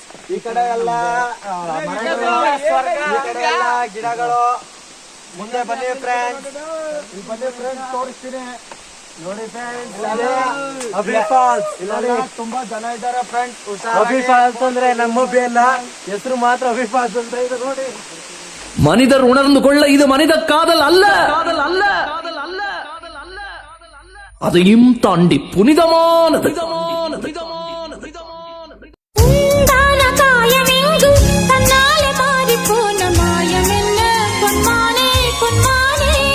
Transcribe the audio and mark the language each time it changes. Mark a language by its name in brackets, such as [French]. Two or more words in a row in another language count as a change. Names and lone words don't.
[Kannada] ಈ ಕಡೆ ಎಲ್ಲ ಗಿಡಗಳು. ಮುಂದೆ ಬನ್ನಿ ಫ್ರೆಂಡ್ಸ್, ಬನ್ನಿ ಫ್ರೆಂಡ್ಸ್ ತೋರಿಸ್ತೀನಿ ನೋಡಿ ಫ್ರೆಂಡ್ಸ್. ಅಭಿ ಫಾಲ್ಸ್ ಇಲ್ಲಿ ತುಂಬಾ ಜನ ಇದ್ದಾರೆ ಫ್ರೆಂಡ್ಸ್. ಅಭಿ ಫಾಲ್ಸ್ ಅಂದ್ರೆ ನಮ್ಮ ಅಲ್ಲ, ಹೆಸರು ಮಾತ್ರ ಅಭಿ ಫಾಲ್ಸ್ ಅಂತ ಇದೆ ನೋಡಿ. [Tamil] மனிதர் உணர்ந்து கொள்ள இது மனித காதல் அல்ல, அதையும் தாண்டி புனிதமானது. உண்டான காயமெங்கும் தன்னாலே மாறிப் போன மாயமென்ன பொன்மானே பொன்மானே.